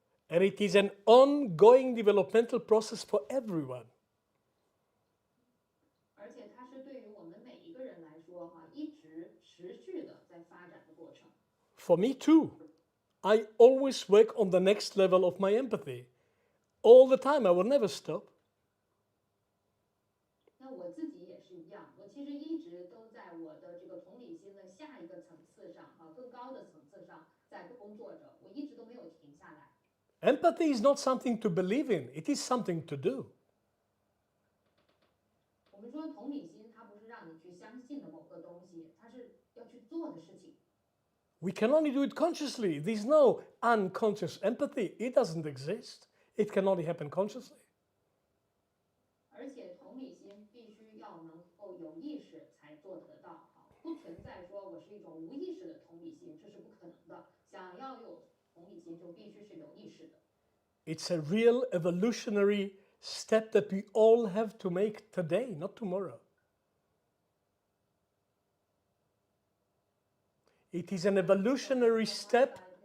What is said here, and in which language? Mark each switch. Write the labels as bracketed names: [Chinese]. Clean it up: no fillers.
[English] And it is an ongoing developmental process for everyone. [Chinese] 而且它是对于我们每一个人来说，哈，一直持续的在发展的过程。 [English] For me too. I always work on the next level of my empathy. All the time, I will never stop. [Chinese] 那我自己也是一样，我其实一直都在我的这个同理心的下一个层次上，哈，更高的层次上在工作着，我一直都没有停下来。 [English] Empathy is not something to believe in, it is something to do. [Chinese] 我们说同理心，它不是让你去相信的某个东西，它是要去做的事情。 [English] We can only do it consciously. There's no unconscious empathy. It doesn't exist. It can only happen consciously. [Chinese] 而且同理心必须要能够有意识才做得到，哈，不存在说我是一种无意识的同理心，这是不可能的。想要有同理心，就必须是有意识的。 [English] It's a real evolutionary step that we all have to make today, not tomorrow. It is an evolutionary step.